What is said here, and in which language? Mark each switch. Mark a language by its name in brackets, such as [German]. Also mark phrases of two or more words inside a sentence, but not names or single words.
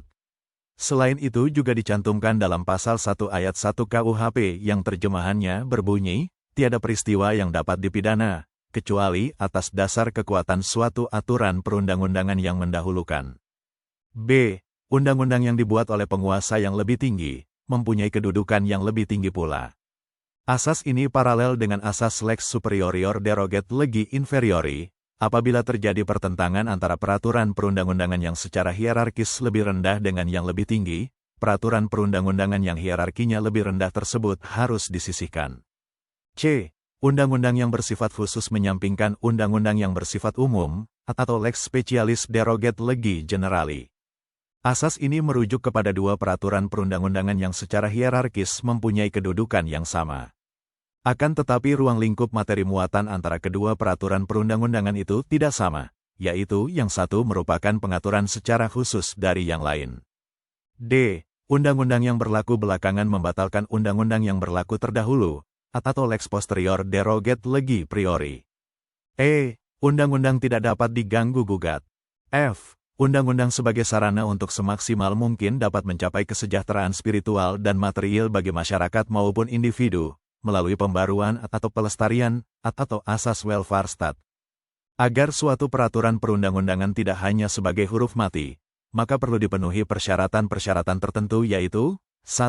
[Indonesian] Selain itu juga dicantumkan dalam pasal 1 ayat 1 KUHP yang terjemahannya berbunyi, tiada peristiwa yang dapat dipidana, kecuali atas dasar kekuatan suatu aturan perundang-undangan yang mendahulukan. B. Undang-undang yang dibuat oleh penguasa yang lebih tinggi, mempunyai kedudukan yang lebih tinggi pula. Asas ini paralel dengan asas [Latin] lex superior derogat legi inferiori, [Indonesian] apabila terjadi pertentangan antara peraturan perundang-undangan yang secara hierarkis lebih rendah dengan yang lebih tinggi, peraturan perundang-undangan yang hierarkinya lebih rendah tersebut harus disisihkan. C. Undang-undang yang bersifat khusus menyampingkan undang-undang yang bersifat umum, atau [Latin] lex specialis derogat legi generali. [Indonesian] Asas ini merujuk kepada dua peraturan perundang-undangan yang secara hierarkis mempunyai kedudukan yang sama. Akan tetapi ruang lingkup materi muatan antara kedua peraturan perundang-undangan itu tidak sama, yaitu yang satu merupakan pengaturan secara khusus dari yang lain. D. Undang-undang yang berlaku belakangan membatalkan undang-undang yang berlaku terdahulu, atau [Latin] lex posterior derogat legi priori. [Indonesian] E. Undang-undang tidak dapat diganggu-gugat. F. Undang-undang sebagai sarana untuk semaksimal mungkin dapat mencapai kesejahteraan spiritual dan material bagi masyarakat maupun individu, melalui pembaruan atau pelestarian, atau asas [English] welfare state. [Indonesian] Agar suatu peraturan perundang-undangan tidak hanya sebagai huruf mati, maka perlu dipenuhi persyaratan-persyaratan tertentu yaitu 1.